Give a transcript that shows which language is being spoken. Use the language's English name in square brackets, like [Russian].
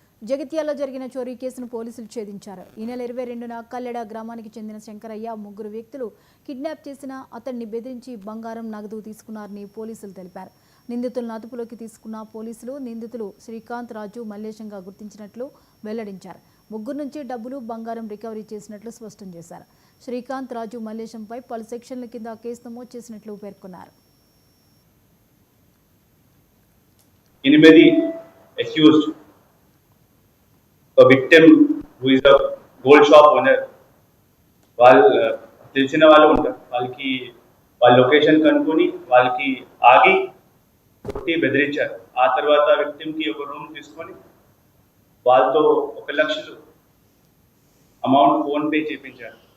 [Telugu] జగిత్యాలలో జరిగిన చోరీ కేసును పోలీసులు ఛేదించారు. ఈ నెల 22న కల్లెడ గ్రామానికి చెందిన శంకరయ్య ముగ్గురు వ్యక్తులు కిడ్నాప్ చేసిన అతన్ని బెదిరించి బంగారం నగదు తీసుకున్నారని పోలీసులు తెలిపారు. నిందితులను అదుపులోకి తీసుకున్న పోలీసులు నిందితులు శ్రీకాంత్, రాజు, మల్లేశంగా గుర్తించినట్లు వెల్లడించారు. ముగ్గురు నుంచి డబ్బులు, బంగారం రికవరీ చేసినట్లు స్పష్టం చేశారు. శ్రీకాంత్, రాజు, మల్లేశంపై పలు సెక్షన్ల కింద కేసు నమోదు చేసినట్లు పేర్కొన్నారు. [English] 8 accused, a victim who is a gold shop owner. [Telugu] వాళ్ళు తెలిసిన వాళ్ళు ఉంటారు, వాళ్ళ లొకేషన్ కనుక్కొని వాళ్ళకి ఆగి కొట్టి బెదిరించారు. ఆ తర్వాత విక్టిమ్కి ఒక రూమ్ తీసుకొని వాళ్ళతో 1 లక్షలు అమౌంట్ ఫోన్పే చేయించారు.